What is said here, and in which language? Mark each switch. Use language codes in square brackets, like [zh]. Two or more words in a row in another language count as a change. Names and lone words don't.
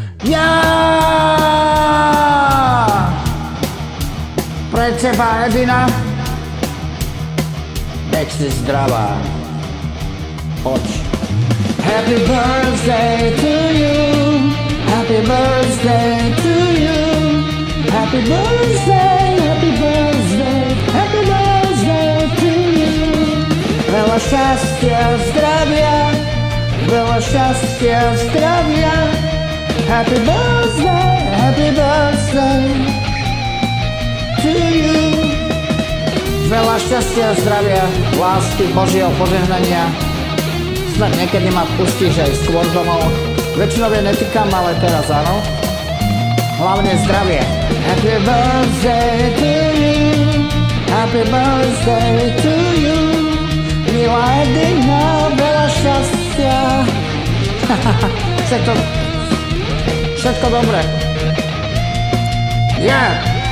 [sk] Ja! Pre teba, Edina. Nech si zdravá. Poď. [en] Happy birthday to you. Happy birthday to you. Happy birthday, happy birthday, happy birthday to you. [sk] Veľa šťastia, zdravia, veľa šťastia, zdravia. [en] Happy birthday to you. [sk] Veľa šťastia, zdravia, lásky, Božieho požehnania. Snad niekedy ma pustíš aj skôr domov. Väčšinou je netýkam, ale teraz áno. Hlavne zdravie. [en] Happy birthday to you. Happy birthday to you. [sk] Milá Edina, veľa šťastia. Všetko dobré. [en] Yeah.